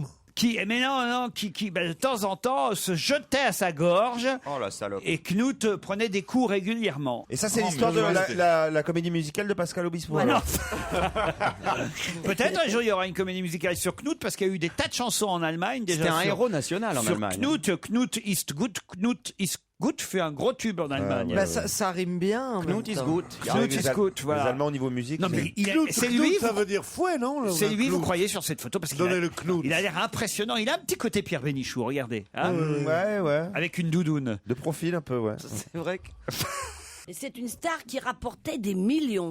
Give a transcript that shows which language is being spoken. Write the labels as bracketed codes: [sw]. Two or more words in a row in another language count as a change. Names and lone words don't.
[fr] Qui, de temps en temps, se jetait à sa gorge. Oh la salope. Et Knut prenait des coups régulièrement. Et ça, c'est l'histoire de la comédie musicale de Pascal Obispo. Ouais, non. Peut-être un jour il y aura une comédie musicale sur Knut parce qu'il y a eu des tas de chansons en Allemagne déjà. C'était un héros national en Allemagne. [de] Knut ist gut, Knut ist gut [fr] fait un gros tube en Allemagne. Ça rime bien. [de] Knut ist gut. Knut ist gut, [fr] voilà. Les Allemands au niveau musique. Non mais c'est Knut, lui. ça veut dire fouet, non? C'est lui, vous croyez sur cette photo parce qu'il Donnez le Knut. Il a l'air impressionnant. Il a un petit côté Pierre Bénichou, regardez. Hein, Ouais. avec une doudoune. De profil un peu, ouais. C'est vrai que... Et c'est une star qui rapportait des millions.